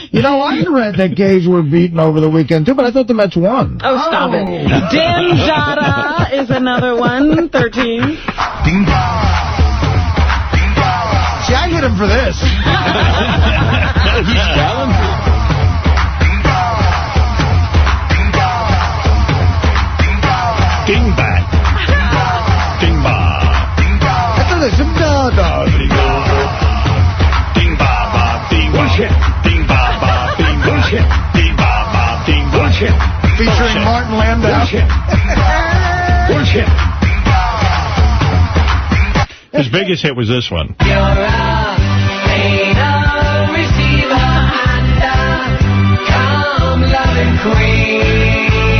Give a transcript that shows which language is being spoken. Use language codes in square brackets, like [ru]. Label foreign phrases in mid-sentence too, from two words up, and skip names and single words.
[en] You know, I read that Gays were beaten over the weekend, too, but I thought the Mets won. Oh, stop it. Dan Jada is another one, 13. See, I hit him for this. He's talented. Ding bang. Ding ba. That's a listen, dog. Ding ba ba ding bullshit. Ding ba ba ding bullshit. Ding ba ba ding bullshit. Featuring Martin Landau. Bullshit. His biggest hit was this one. You're a anal receiver and a cum-loving queen.